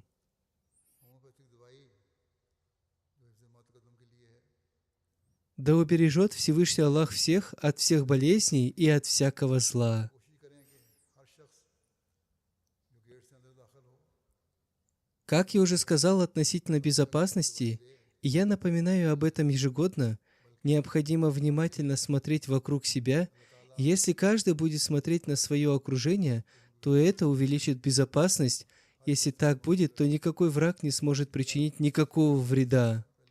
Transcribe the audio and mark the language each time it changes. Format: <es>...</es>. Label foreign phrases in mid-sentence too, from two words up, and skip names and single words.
<ur>ہومیوپیتھک دوائی جو حفظ متقدم کے لیے ہے</ur> <ru>Да убережет Всевышний Аллах всех от всех болезней и от всякого зла.</ru> <ur>کوشش کریں کہ ہر شخص جو گیٹ سے اندر داخل ہو</ur> <ru>Как я уже сказал относительно безопасности, и я напоминаю об этом ежегодно, необходимо внимательно смотреть вокруг себя. Если каждый будет смотреть на свое окружение, то это увеличит безопасность. Если так будет, то никакой враг не сможет причинить никакого вреда.</ru>